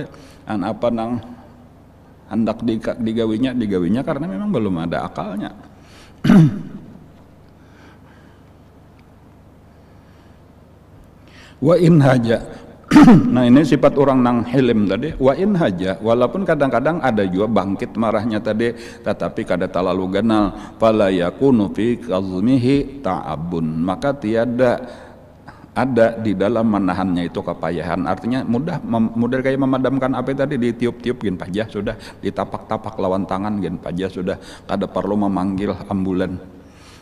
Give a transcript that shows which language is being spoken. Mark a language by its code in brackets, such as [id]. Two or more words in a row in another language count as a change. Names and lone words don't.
[bjn] Apa nang hendak digawinya karena memang belum ada akalnya. [ar] وإن هاج. [bjn] Nah ini sifat orang nang hilm tadi. [ar] وإن هاج, [bjn] walaupun kadang-kadang ada juga bangkit marahnya tadi, tetapi kada terlalu ganal. [ar] فلا يكون في كظمه تعب, [bjn] maka tiada ada di dalam menahannya itu kepayahan. Artinya mudah kayak memadamkan api tadi, ditiup-tiup gin pajah sudah, ditapak-tapak lawan tangan gin pajah sudah, kada perlu memanggil ambulan.